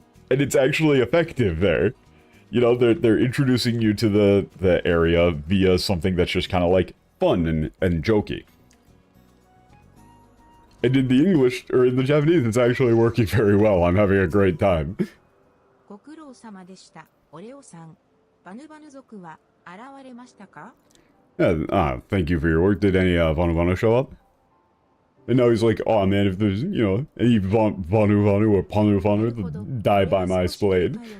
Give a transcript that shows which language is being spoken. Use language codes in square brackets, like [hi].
[en] And it's actually effective there. You know, they're introducing you to the area via something that's just kind of like fun and jokey. And in the English, or in the Japanese, it's actually working very well. I'm having a great time. [ja] ご苦労様でした、オレオさん。バヌバヌ族は現れましたか? [en] Yeah, thank you for your work. Did any Vanu Vanu show up? And now he's like, oh man, if there's, you know, any Vanu Vanu or Panu Vanu that die by my blade.